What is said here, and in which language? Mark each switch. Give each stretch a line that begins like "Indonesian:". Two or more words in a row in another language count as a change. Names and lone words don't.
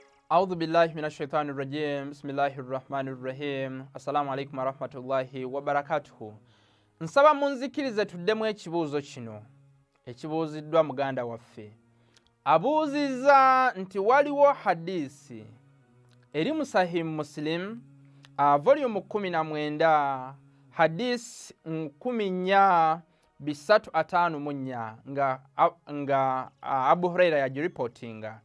Arabic: أعوذ بالله من الشيطان الرجيم بسم الله الرحمن الرحيم السلام عليكم ورحمة الله وبركاته.
Ganda: Nsaba munzikirize tuddemu ekibuuzo kino ekibuuziddwa muganda waffe. Abuuzizza nti waliwo hadisi eri mu Sahih Muslim volume 19 hadisi 1454 nga Abu Huraira yagiripotinga.